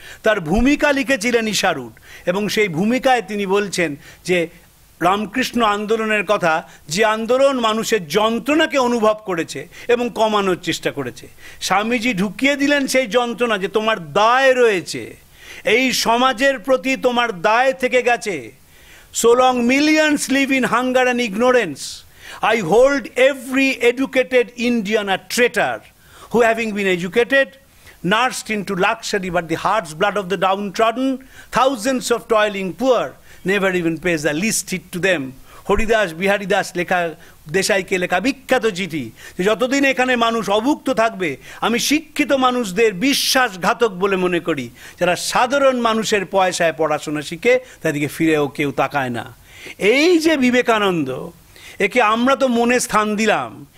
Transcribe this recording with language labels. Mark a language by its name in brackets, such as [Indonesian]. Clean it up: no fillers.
[Bangla] তার ভূমিকা লিখেছিলেন ইশারুট, এবং সেই ভূমিকায় তিনি বলছেন যে রামকৃষ্ণ আন্দোলনের কথা, যে আন্দোলন মানুষের যন্ত্রণাকে অনুভব করেছে এবং কমানোর চেষ্টা করেছে। স্বামীজি ঢুকিয়ে দিলেন সেই যন্ত্রণা, যে তোমার দায় রয়েছে, এই সমাজের প্রতি তোমার দায় থেকে গেছে। [English] So long millions live in hunger and ignorance, I hold every educated Indian a traitor, who having been educated, nursed into luxury but the heart's blood of the downtrodden, thousands of toiling poor, never even pays the least heed to them. [Bangla] Haridas Bihari Das লেখা, দেশাইকে লেখা বিখ্যাত চিঠি, যে যতদিন এখানে মানুষ অভুক্ত থাকবে, আমি শিক্ষিত মানুষদের বিশ্বাসঘাতক বলে মনে করি। যারা সাধারণ মানুষের পয়সায় পড়াশোনা শিখে, তাদেরকে ফিরেও কেউ তাকায় না। এই যে বিবেকানন্দ, একে আমরা তো মনে স্থান দিলাম।